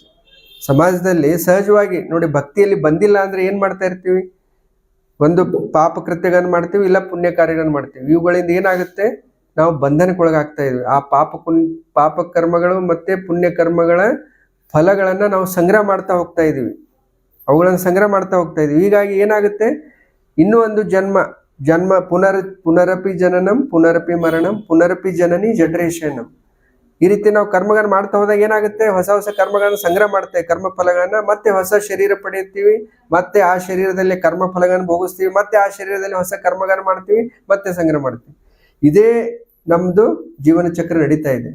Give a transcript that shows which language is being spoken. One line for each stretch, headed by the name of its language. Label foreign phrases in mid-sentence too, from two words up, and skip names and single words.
Kannada: ಸಮಾಜದಲ್ಲಿ ಸಹಜವಾಗಿ ನೋಡಿ, ಭಕ್ತಿಯಲ್ಲಿ ಬಂದಿಲ್ಲ ಅಂದ್ರೆ ಏನ್ ಮಾಡ್ತಾ ಇರ್ತೀವಿ, ಒಂದು ಪಾಪ ಕೃತ್ಯಗಳನ್ನು ಮಾಡ್ತೀವಿ, ಇಲ್ಲ ಪುಣ್ಯ ಕಾರ್ಯಗಳನ್ನು ಮಾಡ್ತೀವಿ. ಇವುಗಳಿಂದ ಏನಾಗುತ್ತೆ, ನಾವು ಬಂಧನಕ್ಕೊಳಗಾಗ್ತಾ ಇದ್ವಿ. ಆ ಪಾಪ ಕರ್ಮಗಳು ಮತ್ತೆ ಪುಣ್ಯ ಕರ್ಮಗಳ ಫಲಗಳನ್ನ ನಾವು ಸಂಗ್ರಹ ಮಾಡ್ತಾ ಹೋಗ್ತಾ ಇದೀವಿ, ಅವುಗಳನ್ನು ಸಂಗ್ರಹ ಮಾಡ್ತಾ ಹೋಗ್ತಾ ಇದೀವಿ. ಹೀಗಾಗಿ ಏನಾಗುತ್ತೆ, ಇನ್ನೂ ಒಂದು ಜನ್ಮ
Sanskrit: ಪುನರಪಿ ಜನನಂ ಪುನರಪಿ ಮರಣಂ ಪುನರಪಿ ಜನನಿ ಜಠರೇಶನಂ.
Kannada: ಈ ರೀತಿ ನಾವು ಕರ್ಮಗಳನ್ನು ಮಾಡ್ತಾ ಹೋದಾಗ ಏನಾಗುತ್ತೆ, ಹೊಸ ಹೊಸ ಕರ್ಮಗಳನ್ನು ಸಂಗ್ರಹ ಮಾಡ್ತೇವೆ, ಕರ್ಮ ಫಲಗಳನ್ನ. ಮತ್ತೆ ಹೊಸ ಶರೀರ ಪಡೆಯುತ್ತೀವಿ, ಮತ್ತೆ ಆ ಶರೀರದಲ್ಲಿ ಕರ್ಮ ಫಲಗಳನ್ನು ಭೋಗಿಸ್ತೀವಿ, ಮತ್ತೆ ಆ ಶರೀರದಲ್ಲಿ ಹೊಸ ಕರ್ಮಗಳನ್ನು ಮಾಡ್ತೀವಿ, ಮತ್ತೆ ಸಂಗ್ರಹ ಮಾಡ್ತೀವಿ. ಇದೇ ನಮ್ದು ಜೀವನ ಚಕ್ರ ನಡೀತಾ ಇದೆ.